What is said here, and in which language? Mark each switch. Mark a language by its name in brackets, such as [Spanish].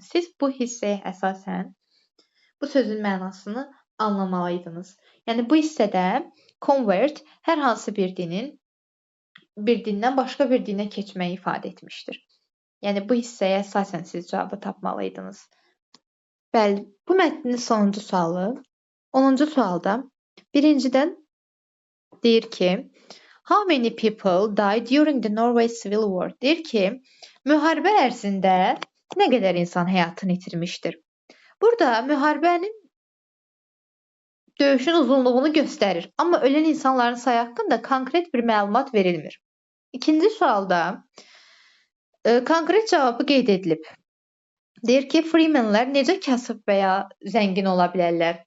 [Azerbaijani] Siz bu hissəyə əsasən bu sözün mənasını anlamalıydınız. Yəni bu hissədə convert hər hansı bir dindən başqa bir dinə keçməyi ifadə etmişdir. Yəni bu hissəyə əsasən siz cavabı tapmalıydınız. Bəli, bu mətnin sonuncu sualı. 10-cu sualda birincidən deyir ki, [English] how many people died during the Norway Civil War? [Azerbaijani] Deyir ki, müharibə ərzində nə qədər insan həyatını itirmişdir? Burada müharibənin döyüşün uzunluğunu göstərir, amma ölən insanların sayı haqqında konkret bir məlumat verilmir. İkinci sualda konkret cavabı qeyd edilib. Deyir ki, freemenlər necə kasıb və ya zəngin ola bilərlər?